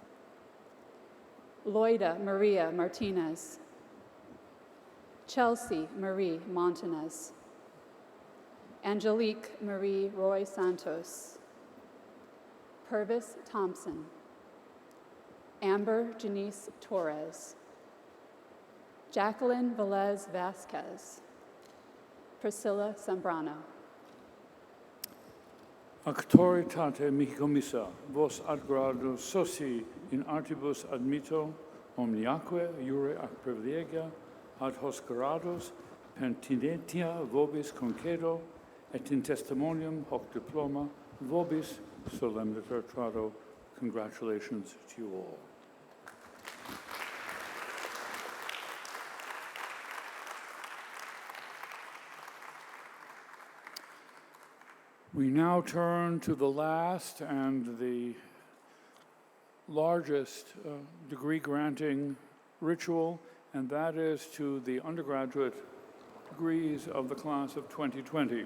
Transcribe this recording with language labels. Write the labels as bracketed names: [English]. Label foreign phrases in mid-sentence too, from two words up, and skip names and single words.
[English] Loida Maria Martinez, Chelsea Marie Montanez, Angelique Marie Roy Santos, Purvis Thompson, Amber Janice Torres, Jacqueline Velez Vasquez, Priscilla Zambrano. [Latin] Auctoritate mihi commissa, vos ad grado soci in artibus admito, omniaque iure ac privilegia, ad hos grados pertinentia vobis concedo, et in testimonium hoc diploma vobis solemniter trado. [English] Congratulations to you all. We now turn to the last and the largest degree granting ritual, and that is to the undergraduate degrees of the class of 2020.